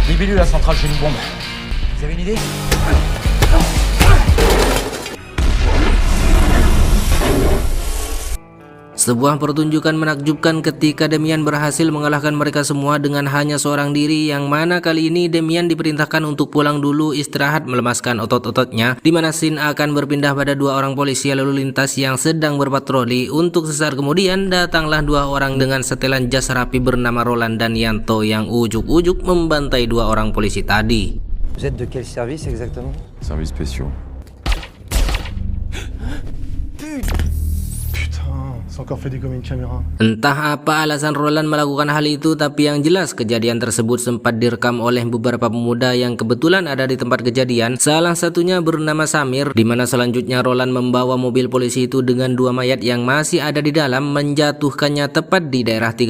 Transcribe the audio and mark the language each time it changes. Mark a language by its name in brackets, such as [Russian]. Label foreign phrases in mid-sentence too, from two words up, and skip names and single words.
[French] Dis-lui la centrale, j'ai une bombe. Vous avez une idée? [Indonesian] Sebuah pertunjukan menakjubkan ketika Damian berhasil mengalahkan mereka semua dengan hanya seorang diri, yang mana kali ini Damian diperintahkan untuk pulang dulu istirahat melemaskan otot-ototnya, di mana scene akan berpindah pada dua orang polisi lalu lintas yang sedang berpatroli. Untuk sesaat kemudian datanglah dua orang dengan setelan jas rapi bernama Roland dan Yanto yang ujuk-ujuk membantai dua orang polisi tadi. [French] Vous êtes de quel service exactement? Services spéciaux. Encore fait des communes caméra. [Indonesian] Entah apa alasan Roland melakukan hal itu, tapi yang jelas kejadian tersebut sempat direkam oleh beberapa pemuda yang kebetulan ada di tempat kejadian. Salah satunya bernama Samir, di mana selanjutnya Roland membawa mobil polisi itu dengan dua mayat yang masih ada di dalam, menjatuhkannya tepat di daerah 13.